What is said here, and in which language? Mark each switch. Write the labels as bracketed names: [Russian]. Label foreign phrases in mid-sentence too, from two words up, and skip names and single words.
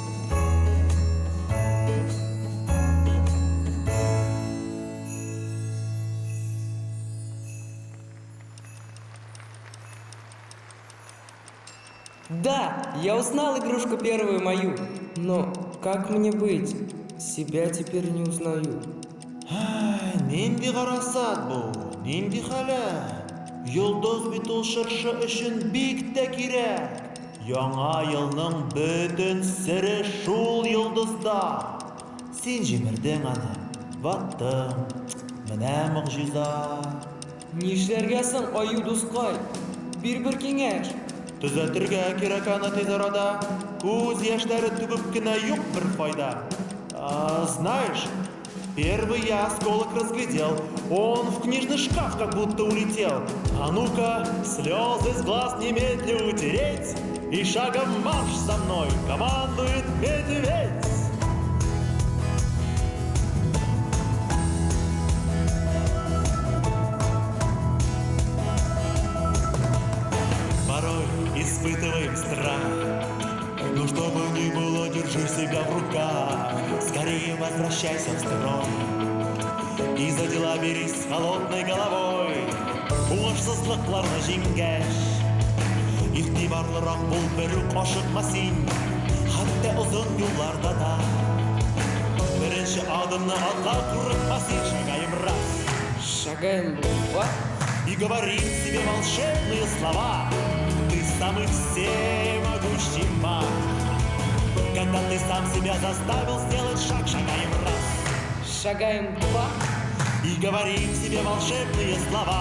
[Russian] Да, я узнал игрушку первую мою. Но как мне быть? Себя теперь не узнаю. [Tatar] Нинди гарасат бу, нинди хәле. Йолдыз бит ул шыршы өчен бик тә кирәк. Яңа елның бөтен сере шул йолдызда. Син җимердең аны, ваттың. Менә мөгъҗиза. Нишләргә соң, аю дускай? Бер киңәш. Төзәтергә кирәк аны тиз арада. Күз яшьләре түгеп кенә юк бер файда. [Russian] Знаешь, Первый я осколок разглядел, он в книжный шкаф как будто улетел. А ну-ка, слезы с глаз немедля утереть, и шагом марш за мной командует медведь. Порой испытываем страх, но что бы ни было, держи себя в руках. Скорее возвращайся в строй и за дела берись с холодной головой. [Tatar] Уңышсызлыкларны җиңгәч, игътибарлырак бул, берүк ашыкмасин. Хәтта озын юлларда да беренче адымны атка курыкмасин. [Russian] Шагаем раз Шагаем два. и говорим себе волшебные слова. Ты самый всемогущий маг. Когда ты сам себя заставил сделать шаг, шагаем раз Шагаем два. и говорим себе волшебные слова.